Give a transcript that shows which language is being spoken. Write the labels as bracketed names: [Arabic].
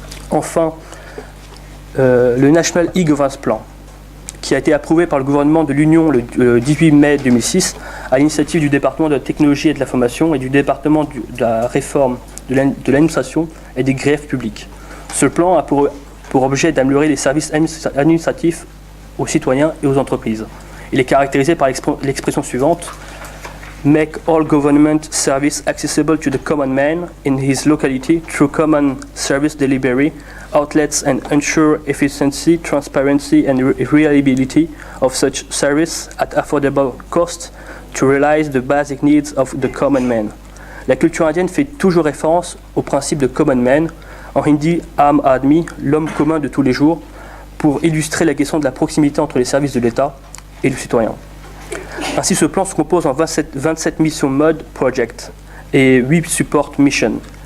[French] Enfin, le National e-Governance Plan, qui a été approuvé par le gouvernement de l'Union le 18 mai 2006 à l'initiative du département de la technologie et de l'information et du département de la réforme de l'administration et des griefs publics. Ce plan a pour objet d'améliorer les services administratifs aux citoyens et aux entreprises. Il est caractérisé par l'expression suivante: [English] Make all government service accessible to the common man in his locality through common service delivery outlets and ensure efficiency, transparency and reliability of such service at affordable cost to realize the basic needs of the common man. [French] La culture indienne fait toujours référence au principe de common man, en hindi Aam Aadmi, l'homme commun de tous les jours, pour illustrer la question de la proximité entre les services de l'État et le citoyen. Ainsi, ce plan se compose en 27 missions mode project et 8 support missions.